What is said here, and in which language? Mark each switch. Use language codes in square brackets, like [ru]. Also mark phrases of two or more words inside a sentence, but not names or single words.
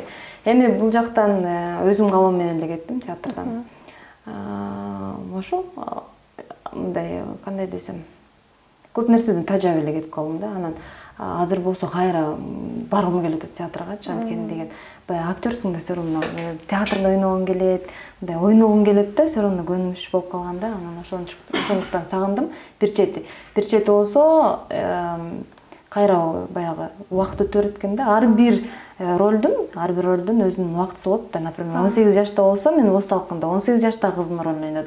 [ky] Эми бул жактан өзүм калоом менен эле кеттим театрдан. Ошо мындай кандай десем, көп нерседен тажап эле кетип калдым да. Анан азыр болсо кайра баргым келет театргачы, анткени деген баягы актерсуң да, [ru] все равно [ky] театрда ойногуң келет, мындай ойногуң келет да, [ru] все равно [ky] көнүмүш болуп калган да. Анан ошондуктан сагындым. Бир чети болсо кайра баягы убакыт өтө берет экен да. Ар бир ролдун өзүнүн убактысы болот да. Например, 18 жашта болсо мен Оз салкында 18 жаштагы кыздын ролун ойнодум.